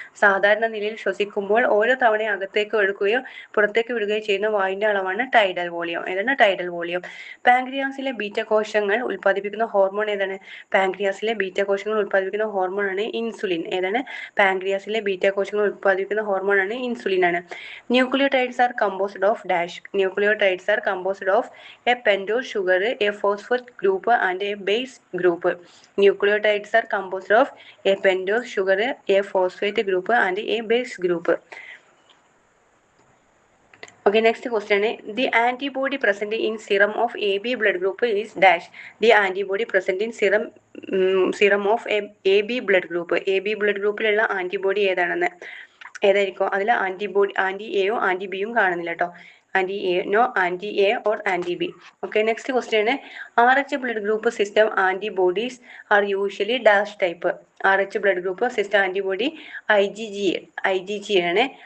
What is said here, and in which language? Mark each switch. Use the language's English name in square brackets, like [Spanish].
[Malayalam] സാധാരണ നിലയിൽ ശ്വസിക്കുമ്പോൾ ഓരോ തവണയും അകത്തേക്ക് എടുക്കുകയോ പുറത്തേക്ക് വിടുകയോ ചെയ്യുന്ന വായുവിന്റെ അളവാണ് ടൈഡൽ വോളിയം. ഏതാണ്? Tidal volume. പാൻക്രിയാസിലെ ബീറ്റ കോശങ്ങൾ ഉൽപ്പാദിപ്പിക്കുന്ന ഹോർമോൺ ഏതാണ്? പാൻക്രിയാസിലെ ബീറ്റ കോശങ്ങൾ ഉൽപ്പാദിപ്പിക്കുന്ന ഹോർമോണാണ് ഇൻസുലിൻ. ഏതാണ്? പാൻക്രിയാസിലെ ബീറ്റ കോശങ്ങൾ ഉൽപ്പാദിപ്പിക്കുന്ന ഹോർമോണാണ് ഇൻസുലിൻ ആണ്. [English] Nucleotides are composed of dash. Nucleotides are composed of a pentose sugar, a phosphate group and a base group. Nucleotides are composed of a pentose sugar, a phosphate group and a base group. Okay, next question. The antibody present in serum of AB blood group is dash. The antibody present in serum of AB blood group. [Malayalam] AB blood groupലുള്ള antibody ഏതാണെന്ന്? ഏതായിരിക്കും? അതിൽ antibody anti എയോ anti ബിയും കാണുന്നില്ല കേട്ടോ. Anti A, [English] No anti A or anti B. Okay, next question. RH blood group system antibodies are usually dash type. [Malayalam] RH blood group system antibody IgG ആണ്.